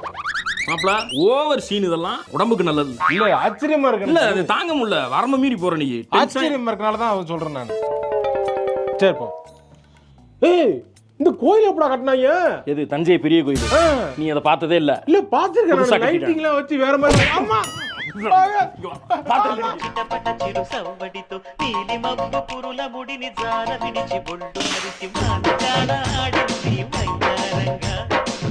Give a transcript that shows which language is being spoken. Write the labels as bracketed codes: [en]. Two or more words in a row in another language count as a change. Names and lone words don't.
[ta] மாப்ள [en] over scene, [ta] இதெல்லாம் உடம்புக்கு நல்லது இல்ல. ஆச்சரியமா இருக்கு. இல்ல அது தாங்க முடியல, வரம்பு மீறி போற. நீ ஆச்சரியமா இருக்கனால தான் சொல்றேன் நான். சரி போ. ஏய், இந்த கோயில் எப்படா கட்டினாங்க? எது தஞ்சை பெரிய கோயில்? நீ அதை பார்த்ததே இல்ல? இல்ல பாத்துருக்கேன், புதுசா லைட்டிங்லாம் வச்சு வேற மாதிரி. ஆமா [te] చిరు సవ్వడితో నీలి మబ్బు పురుల ముడిని జార విడిచి బొడ్డు మరిచి మానకాల ఆడింది మైదారంగా